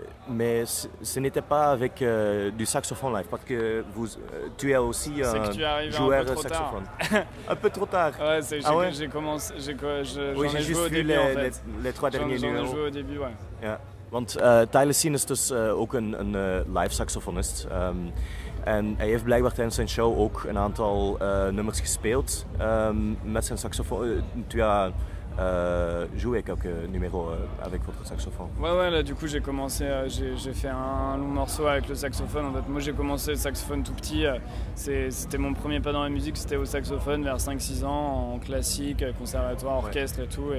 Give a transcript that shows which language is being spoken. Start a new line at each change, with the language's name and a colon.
French: Mais ce n'était pas avec du saxophone live, parce que tu es aussi un joueur de saxophone. Un peu trop tard. Ouais, ouais? J'ai commencé, j'ai juste vu les 3 derniers numéros. J'en ai joué au début, ouais.
Dutch: Ja, want Thylacine is dus ook een live saxofonist. En hij heeft blijkbaar tijdens zijn show ook een aantal nummers gespeeld met zijn saxofoon.
French: Tu as joué quelques numéros avec votre saxophone. Ouais, là du coup j'ai commencé, j'ai fait un long morceau avec le saxophone. En fait, moi j'ai commencé le saxophone tout petit. C'était mon premier pas dans la musique, c'était au saxophone vers 5-6 ans, en classique, conservatoire, orchestre et tout.